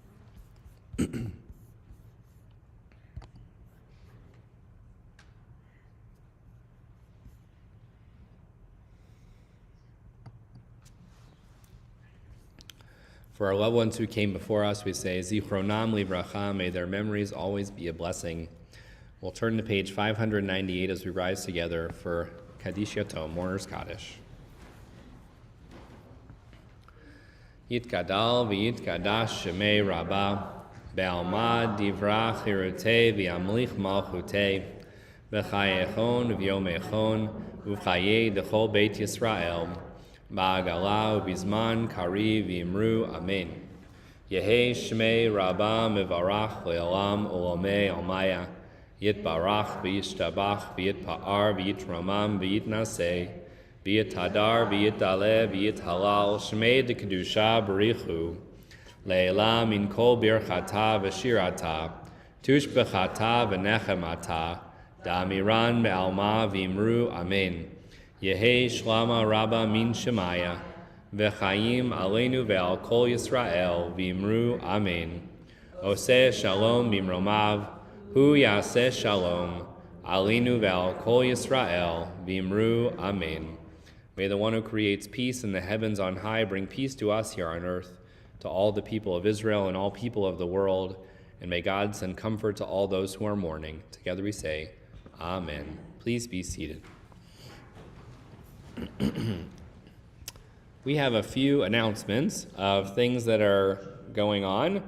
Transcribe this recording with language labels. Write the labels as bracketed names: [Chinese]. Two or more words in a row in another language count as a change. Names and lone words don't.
[English] For our loved ones who came before us, we say, [Hebrew] זכרונם לברכה, [English] may their memories always be a blessing. We'll turn to page 598 as we rise together for [Hebrew] קדיש יתום, [English] Mourners Kaddish. [Aramaic] יתגדל ויתקדש שמיה רבא, בעלמא די ברא כרעותיה וימליך מלכותיה, בחייכון וביומיכון, ובחיי דכל בית ישראל, בעגלא ובזמן קריב ואמרו אמן. יהא שמיה רבא מברך לעלם עלמי עלמיא, יתברך וישתבח ויתפאר ויתרומם ויתנשא, ויתהדר, ויתעלה, ויתהלל, שמיה דקדשא בריך הוא, לעלא מן כל ברכתא ושירתא, תשבחתא ונחמתא, דאמירן בעלמא ואמרו אמן. יהא שלמא רבא מן שמיא, וחיים עלינו ועל כל ישראל, ואמרו אמן. [Hebrew] עשה שלום במרומיו, הוא יעשה שלום, עלינו ועל כל ישראל, ואמרו אמן. [English] May the one who creates peace in the heavens on high bring peace to us here on earth, to all the people of Israel and all people of the world, and may God send comfort to all those who are mourning. Together we say, Amen. Please be seated. We have a few announcements of things that are going on.